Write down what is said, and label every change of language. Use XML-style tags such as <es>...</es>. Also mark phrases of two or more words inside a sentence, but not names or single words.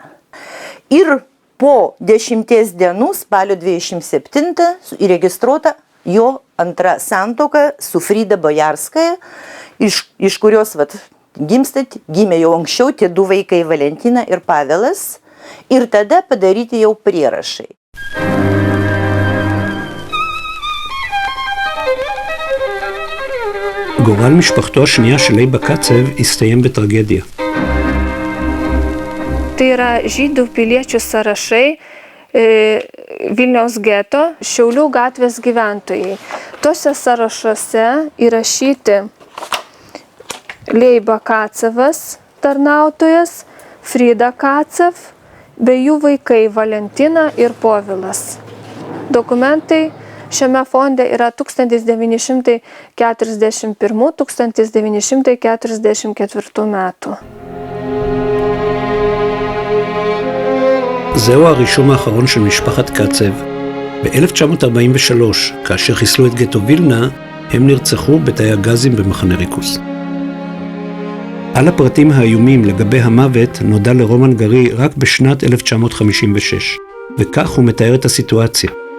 <lt>Ir po 10 dienų, spalio 27, įregistruota jo antra santuoka su Frida Bajarskaja, iš kurios gimė jau anksčiau tie du vaikai Valentina ir Pavelas, ir tada padaryti jau prierašai.</lt> <he>גורל משפחתו השנייה של לייבה קצב הסתיים בטרגדיה.</he> <lt>Tai yra žydų piliečių sąrašai Vilniaus geto, Šiaulių gatvės gyventojai. Tuose sąrašuose įrašyti Leiba Kacevas, tarnautojas, Frida Kacev, bei jų vaikai Valentina ir Povilas. Dokumentai šiame fonde yra 1941-1944 metų.</lt> <he>זהו הרישום האחרון של משפחת קצב. ב-1943, כאשר חיסלו את גטו וילנה, הם נרצחו בתאי הגזים במחנה ריכוז. על הפרטים האיומים לגבי המוות נודע לרומן גרי רק בשנת 1956, וכך הוא מתאר את הסיטואציה.</he>